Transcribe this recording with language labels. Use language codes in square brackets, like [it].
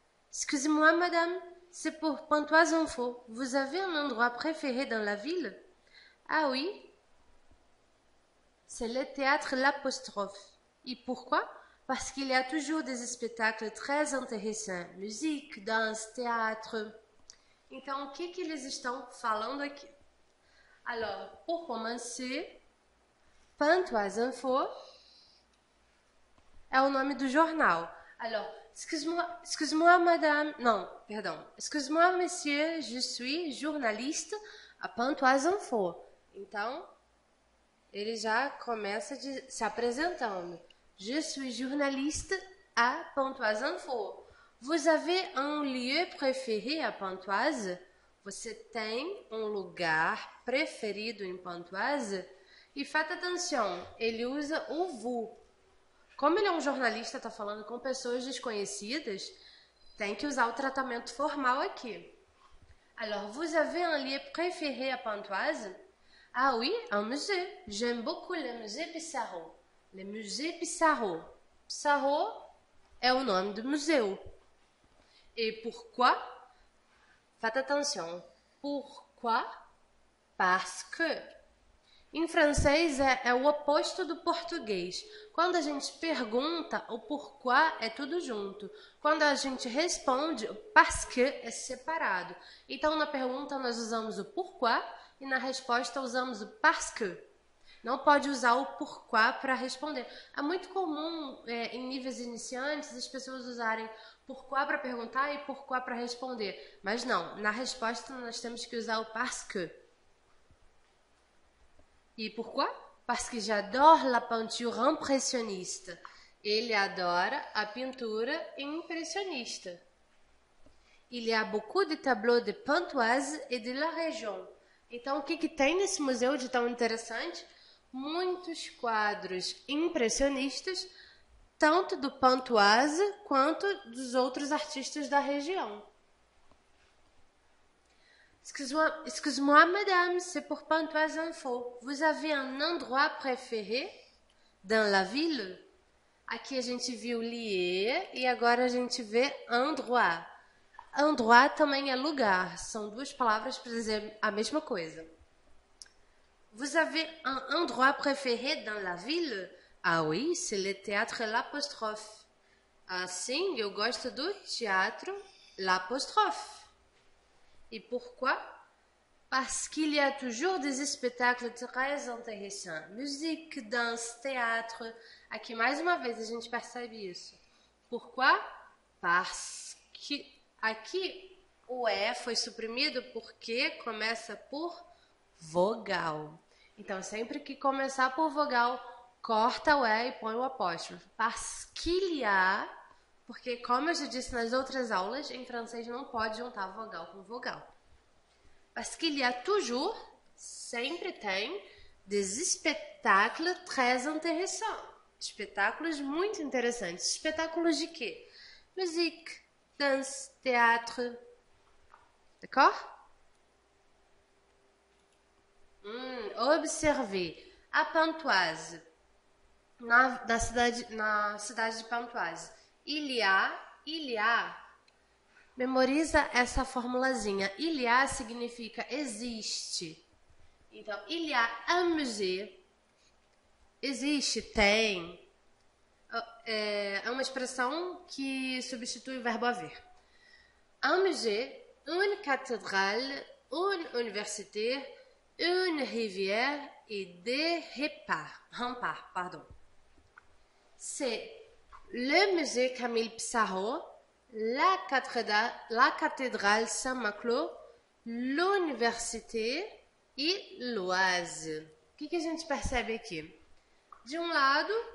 [fr] Excusez-moi, madame, c'est pour Pontoise Info. Vous avez un endroit préféré dans la ville? Ah oui, c'est le théâtre L'Apostrophe. Et pourquoi? Parce qu'il y a toujours des spectacles très intéressants. Musique, danse, théâtre. [pt] Então, o que eles estão falando aqui? [fr] Alors, pour commencer, [pt] Pontoise Info é o nome do jornal. [fr] Alors, excuse-moi, madame. Non, pardon. Excuse-moi, monsieur, je suis journaliste à Pontoise Info. [pt] Então, ele já começa se apresentando. [fr] Je suis journaliste à Pontoise Info. Vous avez un lieu préféré à Pontoise? [pt] Você tem um lugar preferido em Pontoise? E faites atenção, ele usa o vous. Como ele é um jornalista, está falando com pessoas desconhecidas, tem que usar o tratamento formal aqui. [fr] Alors, vous avez un lieu préféré à Pontoise? Ah oui, un musée. J'aime beaucoup le musée Pissarro. Le musée Pissarro. [pt] Pissarro é o nome do museu. [fr] Et pourquoi? Faites attention. Pourquoi? Parce que. [pt] Em francês é o oposto do português. Quando a gente pergunta, o pourquoi é tudo junto. Quando a gente responde, o parce que é separado. Então, na pergunta nós usamos o pourquoi e na resposta usamos o parce que. Não pode usar o pourquoi para responder. É muito comum em níveis iniciantes as pessoas usarem pourquoi para perguntar e pourquoi para responder. Mas não, na resposta nós temos que usar o parce que. [fr] E pourquoi? Parce que j'adore la peinture impressionniste. [pt] Ele adora a pintura impressionista. [fr] Il y a beaucoup de tableaux de Pontoise et de la région. [pt] Então, o que tem nesse museu de tão interessante? Muitos quadros impressionistas, tanto do Pontoise quanto dos outros artistas da região. [fr] Excuse-moi, madame, c'est pour Pontoise Info. Vous avez un endroit préféré dans la ville? [pt] Aqui a gente viu lieu e agora a gente vê endroit. Endroit também é lugar. São duas palavras para dizer a mesma coisa. [fr] Vous avez un endroit préféré dans la ville? [pt] Ah oui, [fr] c'est le théâtre L'Apostrophe. [pt] Ah, sim, eu gosto do teatro L'Apostrophe. [fr] Et pourquoi? Parce qu'il y a toujours des spectacles très intéressants. Musique, danse, théâtre. [pt] Aqui, mais uma vez, a gente percebe isso. Pourquoi? [fr] Parce que... [pt] Aqui, o E foi suprimido porque começa por vogal. Então, sempre que começar por vogal, corta o E e põe o apóstrofo. [fr] Parce qu'il y a... [pt] Porque, como eu já disse nas outras aulas, em francês não pode juntar vogal com vogal. [fr] Parce qu'il y a toujours, [pt] sempre tem, [fr] des spectacles très intéressants. [pt] Espetáculos muito interessantes. Espetáculos de quê? [fr] Musique, danse, théâtre. D'accord? [pt] Observez. A Pontoise. Na cidade de Pontoise. Il y a, memoriza essa formulazinha. [fr] Il y a [pt] significa existe. Então, [fr] il y a un musée. [pt] Existe, tem. É uma expressão que substitui o verbo haver. [fr] Un musée, une cathédrale, une université, une rivière et des remparts. Pardon. C'est le musée Camille Pissarro, la cathédrale Saint-Maclou, l'université [pt] e [fr] l'Oise. [pt] O que a gente percebe aqui? De um lado,